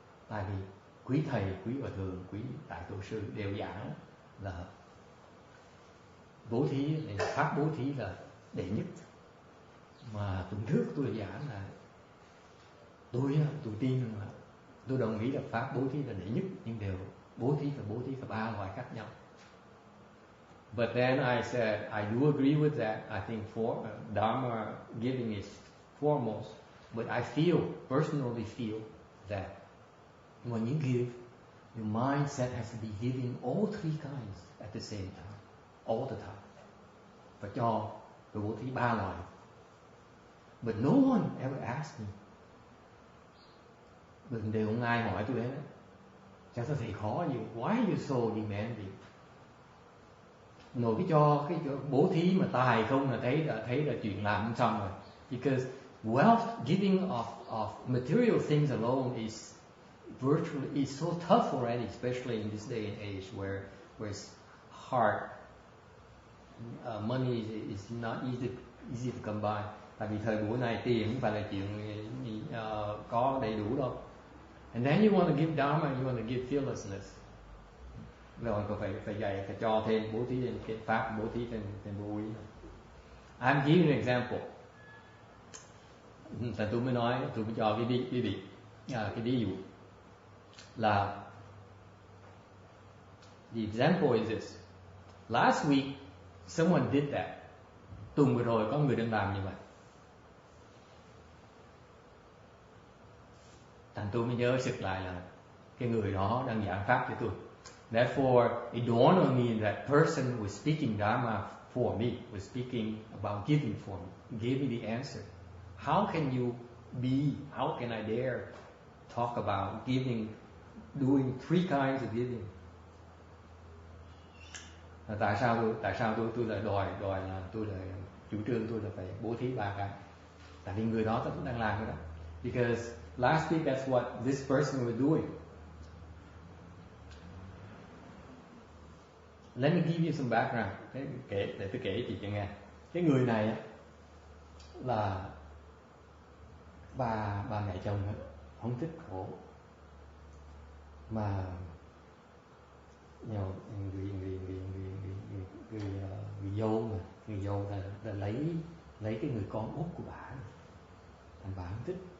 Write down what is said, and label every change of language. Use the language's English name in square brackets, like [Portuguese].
[Vietnamese] Tại vì quý thầy, quý hòa thượng, quý đại tổ sư đều giảng là bố thí, pháp bố thí là đệ nhất. Mà tuần trước tôi giảng là tôi tin rằng là tôi đồng ý là pháp bố thí là đệ nhất, nhưng đều bố thí là 3 loại khác nhau. [English] But then I said I do agree with that. I think Dharma giving is foremost. But I personally feel that when you give, your mindset has to be giving all 3 kinds at the same time, all the time. [Vietnamese] Và cho bố thí 3 loại. [English] But no one ever asked me. [Vietnamese] Đừng đều không ai hỏi tôi đấy. Chắc sao thầy khó gì? [English] Why are you so demanding? [Vietnamese] Nội cái bố thí mà tài không là thấy là chuyện làm không xong rồi. [English] Because giving of material things alone is so tough already, especially in this day and age where it's hard. Money is not easy to come by. [Vietnamese] Tại vì thời buổi này tiền không phải là chuyện có đầy đủ đâu. [English] And then you want to give Dharma, you want to give fearlessness. [Vietnamese] Rồi có phải dạy, phải cho thêm, bố thí thêm cái pháp, bố thí thêm vô úy. [English] I'm giving an example. [Vietnamese] Tại tôi mới nói, tôi mới cho cái ví dụ là [English] the example is this. Last week, someone did that. [Vietnamese] Tuần vừa rồi có người đang làm như vậy. Thành tôi mới nhớ sực lại là cái người đó đang giảng pháp cho tôi. [English] Therefore, it dawned on me that person was speaking Dharma for me, was speaking about giving for me, gave me the answer. How can you be, how can I dare talk about giving, doing 3 kinds of giving? [Vietnamese] Tại sao tôi lại đòi là tôi lại chủ trương tôi là phải bố thí 3 cái? Tại vì người đó đang làm cái đó. [English] Because last week that's what this person was doing. Let me give you some background. [Vietnamese] Để tôi kể chị cho nghe. Cái người này á, là bà mẹ chồng á, không thích khổ, mà người dâu là lấy cái người con út của bà, thành bà không thích.